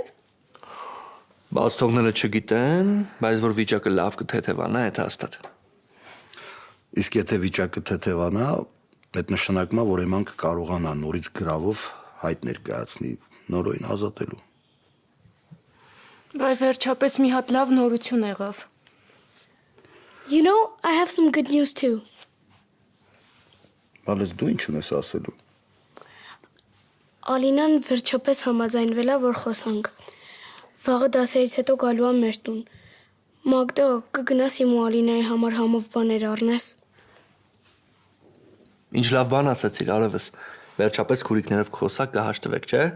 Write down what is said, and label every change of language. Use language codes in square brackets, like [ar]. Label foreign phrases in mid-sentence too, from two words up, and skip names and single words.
[hy] Բաց թողնելը չգիտեմ, բայց որ վիճակը լավ կթեթևանա, այդ հաստատ։ Իսկ եթե վիճակը թեթևանա, այդ նշանակում է, որ Էման կկարողանա նորից գրավով հայտ ներկայացնի նորոյին ազատելու։ Բայց վերջապես մի հատ լավ նորություն եղավ։ [en] You know, I have some good news too. [hy] Բայց դու ինչ ունես ասելու։ Ալինան վերջապես համաձայնվել է, որ խոսանք։ Վաղը դասերից հետո գալու եմ մեր տուն։ Մագդա, կգնաս իմ ու Ալինայի համար համով բաներ առնես։ Ինչ լավ բան ասացիր, Արևս։ Վերջապես քուրիկներով կխոսակ կհաշտվեք, չէ։